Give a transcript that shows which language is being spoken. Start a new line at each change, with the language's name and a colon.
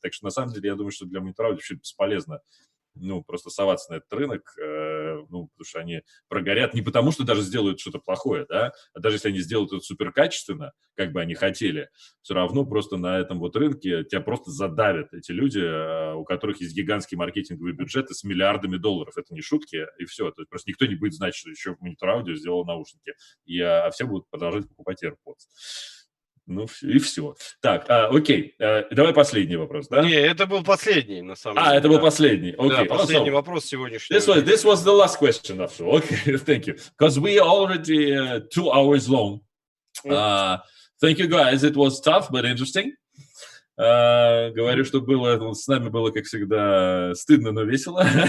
Russian: Так что, на самом деле, я думаю, что для монитора вообще бесполезно, ну, просто соваться на этот рынок, ну, потому что они прогорят не потому, что даже сделают что-то плохое, да, а даже если они сделают это суперкачественно, как бы они хотели, все равно просто на этом вот рынке тебя просто задавят эти люди, у которых есть гигантские маркетинговые бюджеты с миллиардами долларов. Это не шутки, и все. То есть просто никто не будет знать, что еще монитор аудио сделал наушники, а все будут продолжать покупать AirPods. Ну, и все. Так, окей, давай последний вопрос, да? Не, это был последний, на самом деле. Это был последний. Да,
English: Okay.
Russian: последний вопрос сегодняшнего.
English: This was the last question, after all. Okay, thank you. Because we are already 2 hours long. Thank you, guys. It was tough, but interesting.
Russian: Говорю, что было, с нами было, как всегда, стыдно, но весело.